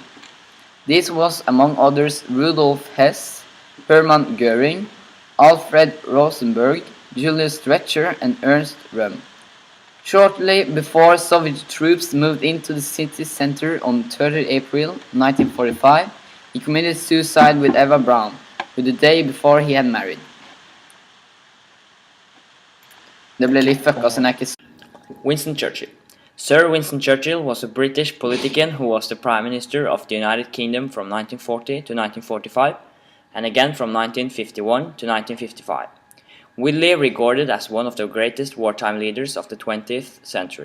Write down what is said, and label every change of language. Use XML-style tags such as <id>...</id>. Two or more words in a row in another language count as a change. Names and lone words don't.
<en>This was, among others, Rudolf Hess, Hermann Göring, Alfred Rosenberg, Julius Streicher and Ernst Röhm. Shortly before Soviet troops moved into the city center on 30 April 1945, he committed suicide with Eva Braun, who the day before he had married.</en> <no>Det ble litt fucka, så jeg ikke...</no> <en>Winston Churchill. Sir Winston Churchill was a British politician who was the Prime Minister of the United Kingdom from 1940 to 1945 and again from 1951 to 1955. Widely regarded as one of the greatest wartime leaders of the 20th century.</en>